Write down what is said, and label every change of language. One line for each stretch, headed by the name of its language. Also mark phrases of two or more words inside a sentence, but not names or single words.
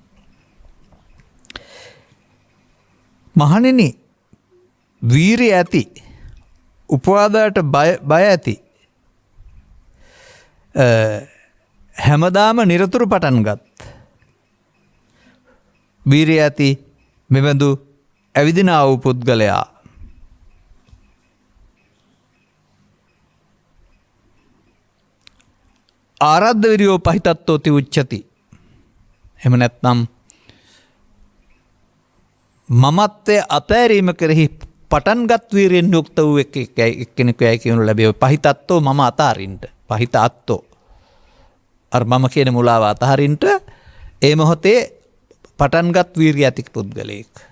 Sinhala: මහණෙනි, වීරිය ඇති, උපවාදයට බය ඇති, හැමදාම නිරතුරු පටන්ගත් වීරිය ඇති මෙබඳු ඇවිදිනා වූ පුද්ගලයා
Pali: ආරද්ධ විරියෝ පහිතත්තෝති උච්චති.
Sinhala: එහෙම නැත්නම් මමත්වය අතෑරීම කෙරෙහි පටන්ගත් වීරියෙන් යුක්ත වූ එක්කෙනෙකු යයි කියනු ලැබේ. පහිතත්තෝ මම අතහරින්ට.
Pali: පහිත අත්තෝ.
Sinhala: අර මම කියන මුලාව අතහරින්ට ඒ මොහොතේ පටන්ගත් වීරිය ඇති පුද්ගලයෙක්.